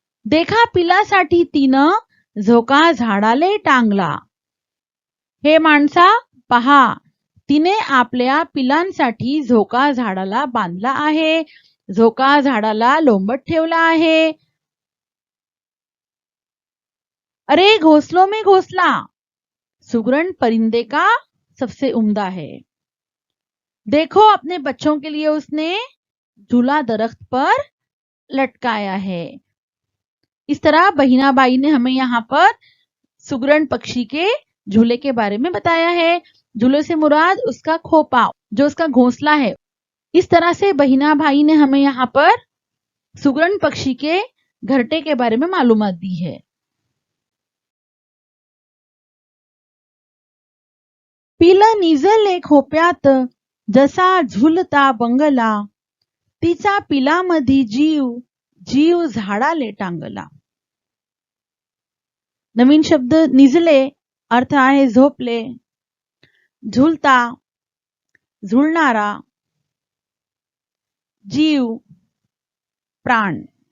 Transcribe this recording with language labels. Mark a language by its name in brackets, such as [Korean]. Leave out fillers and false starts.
[Marathi] देखा पिलासाठी तिनं झोका झाडाले टांगला. हे माणसा पहा, तिने आपल्या पिलांसाठी झोका झाडाला बांधला आहे. झोका झाडाला लोंबत ठेवला आहे. [Hindi] अरे घोंसलों में घोंसला, सुगरण परिंदे का सबसे उम्दा है. देखो अपने बच्चों के लिए उसने झूला दरख्त पर लटकाया है. इस तरह बहिनाबाई ने हमें यहाँ पर सुगरण पक्षी के झूले के बारे में बताया है. झूले से मुराद उसका खोपा, जो उसका घोंसला है. इस तरह से बहिना भाई ने हमें यहाँ पर सुगरण पक्षी के घरटे के बारे में मालूमात दी है। [Marathi] पिलं निजले खोप्यात जसा झुलता बंगला, तिचा पिलामधी जीव जीव झाडाले टांगला। नवीन शब्द निजले अर्थ आहे झोपले, झुलता झुलणारा, जीव प्राण।